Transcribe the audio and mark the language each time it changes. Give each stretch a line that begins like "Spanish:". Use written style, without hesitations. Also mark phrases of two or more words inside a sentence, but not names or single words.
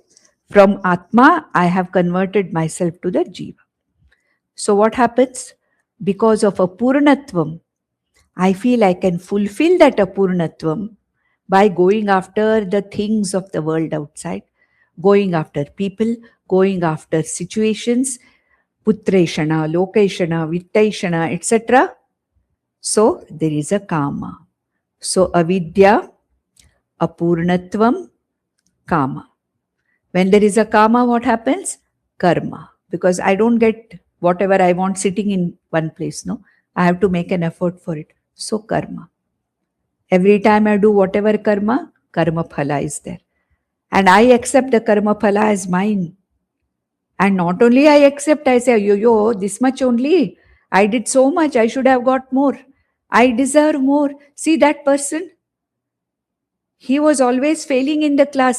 English: From Atma, I have converted myself to the Jiva. So what happens? Because of Apurnatvam, I feel I can fulfill that Apurnatvam by going after the things of the world outside, going after people, going after situations,
Sanskrit: putreshana, lokeshana, vittaishana,
English: etc. So there is a kama.
Sanskrit: So avidya, apurnatvam, kama.
English: When there is a kama, what happens? Karma. Because I don't get whatever I want sitting in one place, no? I have to make an effort for it. So karma. Every time I do whatever karma,
Sanskrit: karma phala
English: is there. And I accept the
Sanskrit: karma phala
English: as mine. And not only I accept, I say, yo, this much only. I did so much, I should have got more. I deserve more. See that person? He was always failing in the class.